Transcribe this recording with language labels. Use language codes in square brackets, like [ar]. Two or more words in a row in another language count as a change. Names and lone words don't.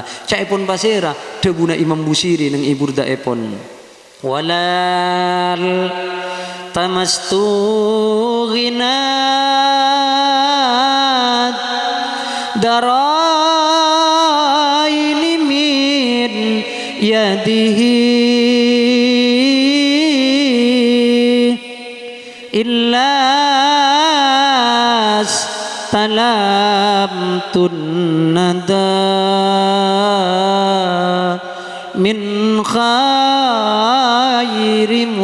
[mad] Caipun pasera debuna Imam Busiri nang iburda epon, [ar] ولا التمست غنى الدارين من يده إلا استلمت الندى من خير